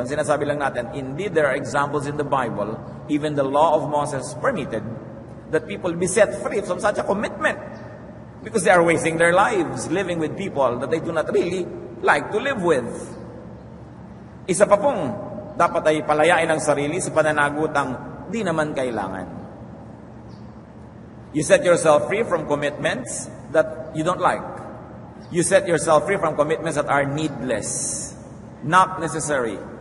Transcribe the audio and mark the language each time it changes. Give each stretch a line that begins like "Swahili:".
Filipino: Ang sinasabi lang natin,
English: indeed there are examples in the Bible, even the law of Moses permitted, that people be set free from such a commitment. Because they are wasting their lives living with people that they do not really like to live with.
Filipino: Isa pa pong dapat ay palayain ang sarili sa pananagutang di naman kailangan.
English: You set yourself free from commitments that you don't like. You set yourself free from commitments that are needless, not necessary.